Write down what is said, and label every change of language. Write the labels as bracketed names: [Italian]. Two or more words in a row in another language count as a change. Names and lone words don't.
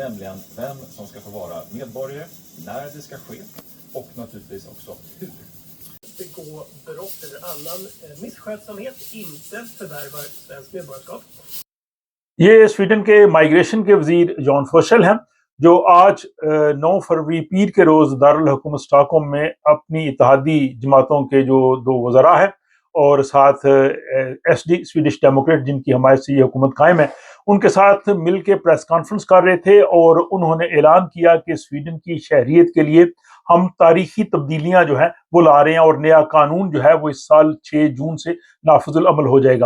[Swedish] nämligen vem som ska få vara medborgare, när det ska ske och naturligtvis också hur. Begå brott eller annan misskötsamhet inte förvärvar svenskt medborgarskap. [Urdu] یہ سویڈن کے مائیگریشن کے وزیر جان فوشل ہیں جو آج 9 فروری پیر کے روز دارالحکومت اسٹاک ہوم میں اپنی اتحادی جماعتوں کے جو 2 وزراء ہیں اور ساتھ ایس ڈی سویڈش ڈیموکریٹ جن کی حمایت سے یہ حکومت قائم ہے ان کے ساتھ مل کے [English] press conference [Urdu] کر رہے تھے، اور انہوں نے اعلان کیا کہ سویڈن کی شہریت کے لیے ہم تاریخی تبدیلیاں جو ہیں وہ لا رہے ہیں، اور نیا قانون جو ہے وہ اس سال 6 جون سے نافذ العمل ہو جائے گا۔